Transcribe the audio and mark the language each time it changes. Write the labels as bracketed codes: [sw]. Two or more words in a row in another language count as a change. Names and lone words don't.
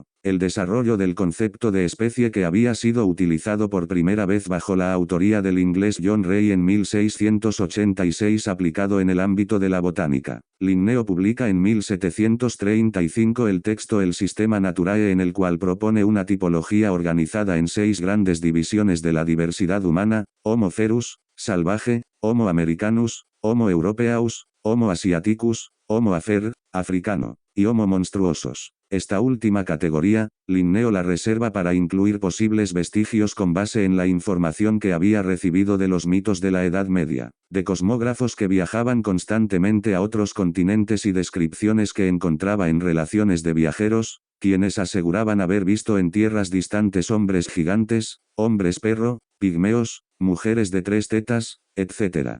[es] El desarrollo del concepto de especie que había sido utilizado por primera vez bajo la autoría del inglés John Ray en 1686 aplicado en el ámbito de la botánica. Linneo publica en 1735 el texto El Systema Naturae, en el cual propone una tipología organizada en 6 grandes divisiones de la diversidad humana: Homo ferus, salvaje; Homo americanus, Homo europeus, Homo asiaticus, Homo afer, africano, y Homo monstruosos. Esta última categoría, Linneo la reserva para incluir posibles vestigios con base en la información que había recibido de los mitos de la Edad Media, de cosmógrafos que viajaban constantemente a otros continentes y descripciones que encontraba en relaciones de viajeros, quienes aseguraban haber visto en tierras distantes hombres gigantes, hombres perro, pigmeos, mujeres de 3 tetas, etc.